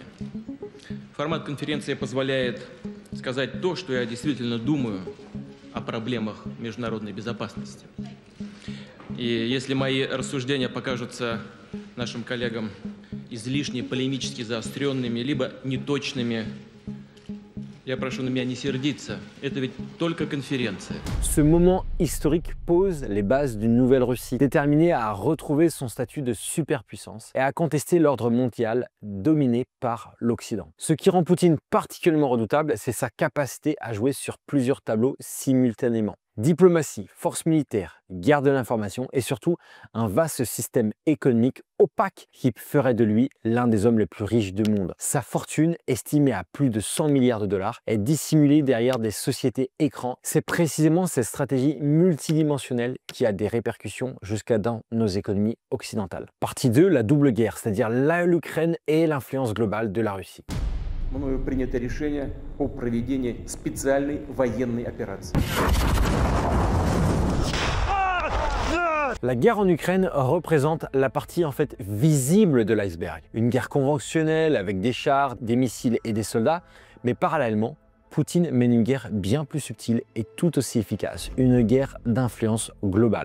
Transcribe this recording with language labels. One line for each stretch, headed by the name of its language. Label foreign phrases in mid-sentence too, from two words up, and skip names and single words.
Russian: Формат конференции позволяет сказать то, что я действительно думаю о проблемах международной безопасности. И если мои рассуждения покажутся нашим коллегам излишне полемически заостренными, либо неточными, я прошу на меня не сердиться, это ведь только конференция.
French: Ce moment historique pose les bases d'une nouvelle Russie, déterminée à retrouver son statut de superpuissance et à contester l'ordre mondial dominé par l'Occident. Ce qui rend Poutine particulièrement redoutable, c'est sa capacité à jouer sur plusieurs tableaux simultanément. Diplomatie, force militaire, guerre de l'information et surtout un vaste système économique opaque qui ferait de lui l'un des hommes les plus riches du monde. Sa fortune, estimée à plus de 100 milliards de dollars, est dissimulée derrière des sociétés écrans. C'est précisément cette stratégie multidimensionnelle qui a des répercussions jusqu'à dans nos économies occidentales. Partie 2, la double guerre, c'est-à-dire l'Ukraine et l'influence globale de la Russie.
Russian: Мною принято решение о проведении специальной военной операции.
French: La guerre en Ukraine représente la partie en fait visible de l'iceberg. Une guerre conventionnelle avec des chars, des missiles et des soldats, mais parallèlement, Poutine mène une guerre bien plus subtile et tout aussi efficace, une guerre d'influence globale.